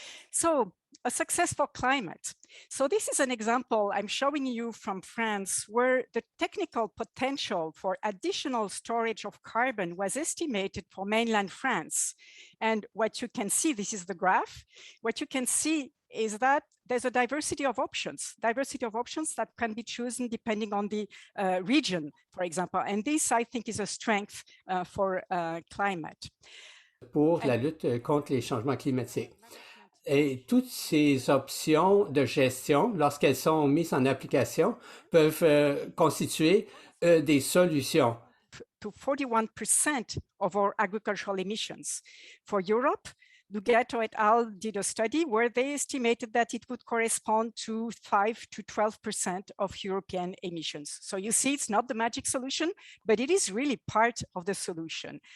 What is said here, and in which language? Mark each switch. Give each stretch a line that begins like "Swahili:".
English: So a success for climate. So this is an example I'm showing you from France, where the technical potential for additional storage of carbon was estimated for mainland France. And what you can see, this is the graph, what you can see is that there's a diversity of options that can be chosen depending on the region, for example. And this, I think, is a strength for climate.
French: Pour la lutte contre les changements climatiques. Et toutes ces options de gestion, lorsqu'elles sont mises en application, peuvent constituer des solutions.
English: To 41% of our agricultural emissions. For Europe, Lughetto et al. Did a study where they estimated that it would correspond to 5 to 12% of European emissions. So you see, it's not the magic solution, but it is really part of the solution.